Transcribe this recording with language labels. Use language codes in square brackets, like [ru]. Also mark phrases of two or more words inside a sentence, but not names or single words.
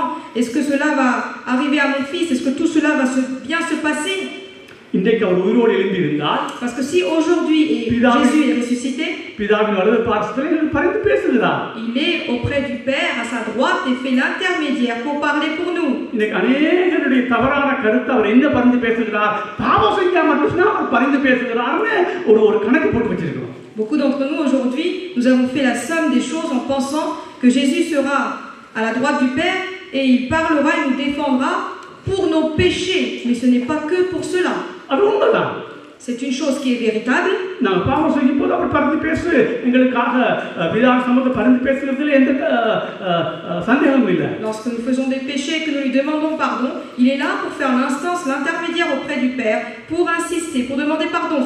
[fr] Est-ce que cela va arriver à mon fils? Est-ce que tout cela va bien se passer? [ta] இன்றைக்கு அவர் உயிரோடு எழும்பி இருந்தால், [fr] parce que si aujourd'hui Jésus est ressuscité, [ta] பிதாவின் வலது பார்சத்தில் பரிந்து பேசுகிறார். [fr] Il est auprès du Père à sa droite et fait l'intermédiaire pour parler pour nous. [ta] இன்னைக்கு अनेகருடைய தவறான கருத்து அவர் என்ன பரிந்து பேசுகிறார், பாவம் செஞ்சாம இருந்துச்சுனா அவர் பரிந்து பேசுகிறார்னு ஒரு கணக்கு போட்டு வச்சிருக்கோம். [fr] Beaucoup d'entre nous aujourd'hui, nous avons fait la somme des choses en pensant que Jésus sera à la droite du Père et il parlera et nous défendra pour nos péchés, mais ce n'est pas que pour cela. C'est une chose qui est véritable. Lorsque nous faisons des péchés et que nous lui demandons pardon, il est là pour faire l'instance, l'intermédiaire auprès du Père, pour insister, pour demander pardon.